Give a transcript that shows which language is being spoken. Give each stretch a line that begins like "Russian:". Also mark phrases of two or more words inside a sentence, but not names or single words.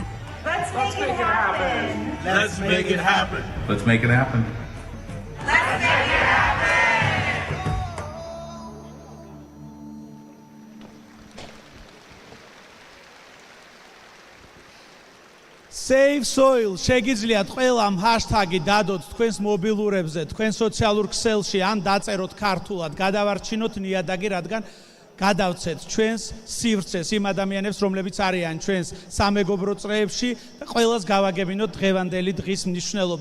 English: Let's make it happen. Let's make it happen. Let's make it happen. Let's make it happen. Save soil,
Georgian: შეგიძლიათ ყველამ ჰაშტაგი დადოთ თქვენს მობილურებზე, თქვენ სოციალურ ქსელში ან დაწეროთ ქართულად, გადავარჩინოთ ნიადაგი, რადგან გადავცეთ ჩვენს სივრცეს იმ ადამიანებს, რომლებიც არიან ჩვენს სამეგობრო წრეებში და ყველას გავაგებინოთ დღევანდელი დღის მნიშვნელობა.